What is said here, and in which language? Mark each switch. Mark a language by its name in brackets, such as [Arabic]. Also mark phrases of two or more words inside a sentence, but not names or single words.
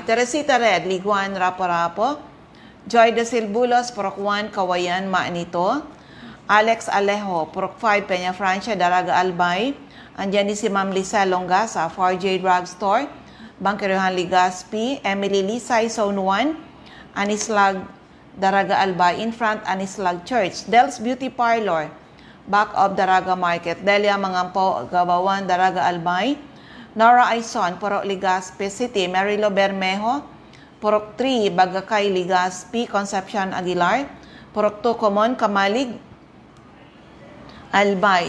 [Filipino] Teresita Red, Liguan, Rapo-Rapo. Joy de Silbulos, Purok 1, Kawayan, Nito. Alex Alejo, Purok 5, Peña Francia, Daraga, Albay. Andiyan din si Ma'am Lisa Longga sa 4J Drugstore, Bangkiruhan, Legazpi. Emily Lisay, Zone 1, Anislag, Daraga, Albay. [English] In front, Anislag Church. Del's Beauty Parlor, back of Daraga Market. [Filipino] Delia Mangampo, Gabawan, Daraga, Albay. Nora Aison, Purok Legazpi City. Marilo Bermejo, Purok 3, Bagakay, Legazpi. Concepcion Aguilar, Purok 2, Common, Kamalig, Albay.